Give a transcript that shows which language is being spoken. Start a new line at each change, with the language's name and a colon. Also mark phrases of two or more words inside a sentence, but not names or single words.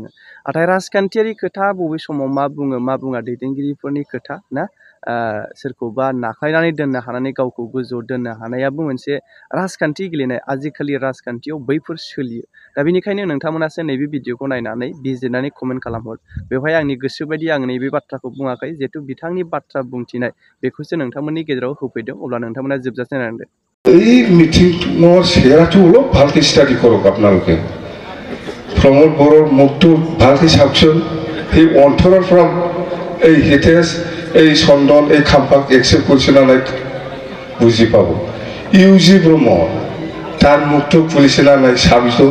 Bodo: नाथाय राजखान्थियारि खोथा बबे समाव मा बुङो मा बुङा दैदेनगिरिफोरनि खोथा ना, सोरखौबा नाख्लायनानै दोननो हानानै गावखौ गोजौआव दोननो हानायाबो मोनसे राजखान्थि गेलेनाय। आजिखालि राजखान्थियाव बैफोर सोलियो। दा बेनिखायनो नोंथांमोनासो नैबे भिडिअखौ नायनानै बिजिरनानै कमेन्ट खालामहर। बेवहाय आंनि गोसो बायदि आं नैबे बाथ्राखौ बुङाखै, जिहेतु बिथांनि बाथ्रा बुंथिनाय बेखौसो नोंथांमोननि गेजेराव होफैदों। अब्ला नोंथांमोना जोबजासे नायनांदो।
Assamese: এই মিটিংৰ চেহেৰাটো অলপ ভালকৈ ষ্টাডি কৰক আপোনালোকে। প্ৰমোদ বড়োৰ মুখটো ভালকৈ চাওকচোন। সেই অন্তৰৰ পৰা এই হিতেশ, এই চন্দন, এই খাম্পাক একচেপ্ট কৰিছে না নাই বুজি পাব। ইউজি ব্ৰহ্ম তাৰ মুখটো খুলিছে না নাই চাবিচোন।